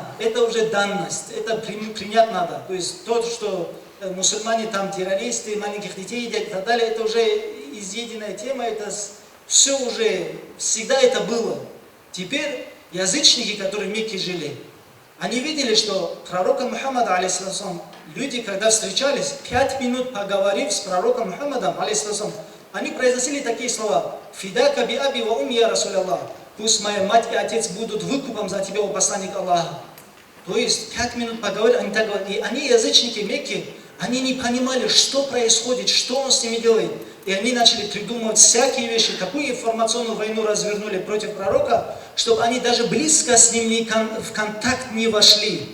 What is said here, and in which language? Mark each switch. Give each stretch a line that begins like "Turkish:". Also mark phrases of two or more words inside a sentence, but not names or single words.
Russian: Это уже данность, это принять надо. То есть то, что мусульмане там террористы, маленьких детей едят и так далее, это уже изъеденная тема, это все уже, всегда это было. Теперь язычники, которые в Мекке жили, они видели, что пророком Мухаммада, алейхиссалам, люди, когда встречались, 5 минут поговорив с пророком Мухаммадом, алейхиссалам, они произносили такие слова:
Arabic: «فداك بأبي وأمي يا رسول الله».
Russian: Пусть моя мать и отец будут выкупом за тебя, о посланник Аллаха. То есть 5 минут поговорили, они так говорят. И они, язычники Мекки, они не понимали, что происходит, что он с ними делает. И они начали придумывать всякие вещи, какую информационную войну развернули против пророка, чтобы они даже близко с ним в контакт не вошли.